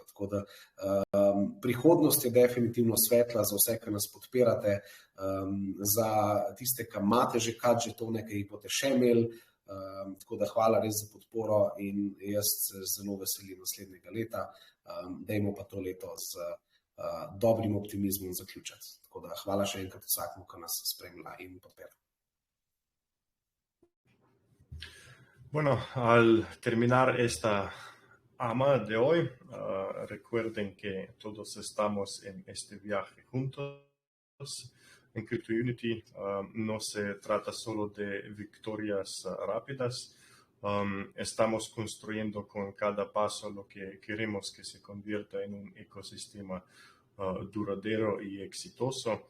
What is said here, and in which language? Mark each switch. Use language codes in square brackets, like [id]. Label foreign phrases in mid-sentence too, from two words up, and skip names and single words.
[sl] Tako da prihodnost je definitivno svetla za vse, ki nas podpirate, za tiste, ki imate že kad žetone, ki jih boste še imeli. Tako da hvala res za podporo in jaz se zelo veselim naslednjega leta. Dajmo pa to leto z dobrim optimizmom zaključiti. Tako da hvala še enkrat vsakmu, ki nas spremlja in podpira. [es] Bueno, al terminar esta AMA de hoy, recuerden que todos estamos en este viaje juntos. En CryptoUnity no se trata solo de victorias rápidas, estamos construyendo con cada paso lo que queremos que se convierta en un ecosistema duradero y exitoso.